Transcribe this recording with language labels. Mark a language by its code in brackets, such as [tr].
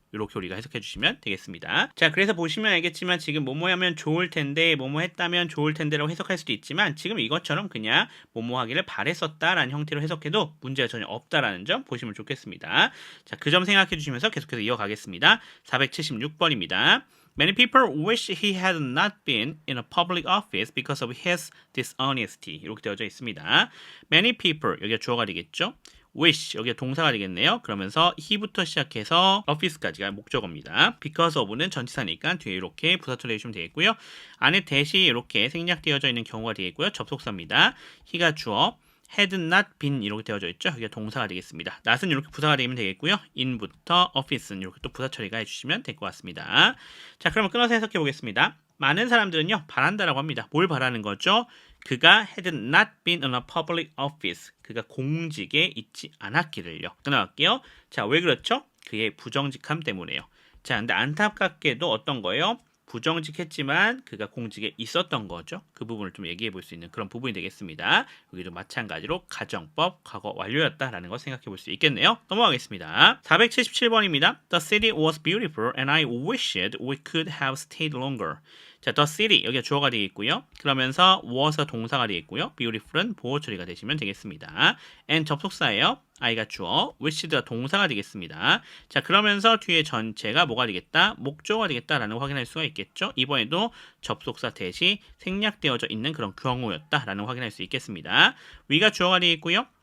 [ko] 이렇게 우리가 해석해 주시면 되겠습니다. 자, 그래서 보시면 알겠지만 지금 뭐뭐 하면 좋을 텐데, 뭐뭐 했다면 좋을 텐데라고 해석할 수도 있지만 지금 이것처럼 그냥 뭐뭐 하기를 바랬었다라는 형태로 해석해도 문제가 전혀 없다라는 점 보시면 좋겠습니다. 자, 그 점 생각해 주시면서 계속해서 이어가겠습니다. 476번입니다. [en] Many people wish he had not been in a public office because of his dishonesty. [ko] 이렇게 되어져 있습니다. [en] Many people, [ko] 여기가 주어가 되겠죠? wish, 여기가 동사가 되겠네요. 그러면서 he부터 시작해서 office까지가 목적어입니다. because of는 전치사니까 뒤에 이렇게 부사처리 해주시면 되겠고요. 안에 대시 이렇게 생략되어져 있는 경우가 되겠고요. 접속사입니다. he가 주어, had not been 이렇게 되어져 있죠. 여기가 동사가 되겠습니다. not은 이렇게 부사가 되면 되겠고요. in부터 office는 이렇게 또 부사 처리가 해주시면 될 것 같습니다. 자, 그러면 끊어서 해석해 보겠습니다. 많은 사람들은요, 바란다라고 합니다. 뭘 바라는 거죠? 그가 [en] had not been in a public office. [ko] 그가 공직에 있지 않았기를요. 끊어갈게요. 자, 왜 그렇죠? 그의 부정직함 때문에요. 자, 근데 안타깝게도 어떤 거예요? 부정직했지만 그가 공직에 있었던 거죠. 그 부분을 좀 얘기해 볼 수 있는 그런 부분이 되겠습니다. 여기도 마찬가지로 가정법 과거 완료였다라는 걸 생각해 볼 수 있겠네요. 넘어가겠습니다. 477번입니다. [en] The city was beautiful and I wished we could have stayed longer. [ko] 자, the city 여기가 주어가 되겠고요. 그러면서 was가 동사가 되겠고요. beautiful은 보호 처리가 되시면 되겠습니다. and 접속사예요. I가 주어, wish가 동사가 되겠습니다. 자, 그러면서 뒤에 전체가 뭐가 되겠다? 목조가 되겠다라는 걸 확인할 수가 있겠죠. 이번에도 접속사 대시 생략되어져 있는 그런 경우였다라는 걸 확인할 수 있겠습니다. we가 주어가 되겠고요.